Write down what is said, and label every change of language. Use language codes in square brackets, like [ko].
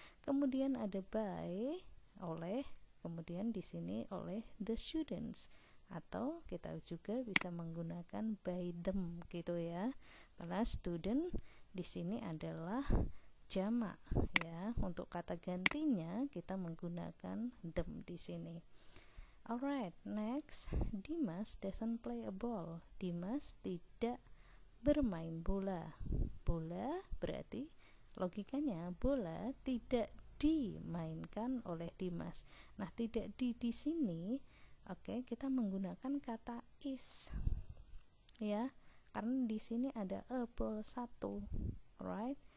[id] Kemudian ada by, oleh, kemudian di sini oleh [en] the students, [id] atau kita juga bisa menggunakan [en] by them [id] gitu ya. Karena student di sini adalah jamak ya. Untuk kata gantinya kita menggunakan them di sini. [en] Alright, next, Dimas doesn't play a ball. [id] Dimas tidak bermain bola. Bola berarti logikanya bola tidak dimainkan oleh Dimas. Nah, tidak di sini, oke, kita menggunakan kata is, ya, karena di sini ada [en] a ball [id] 1, alright.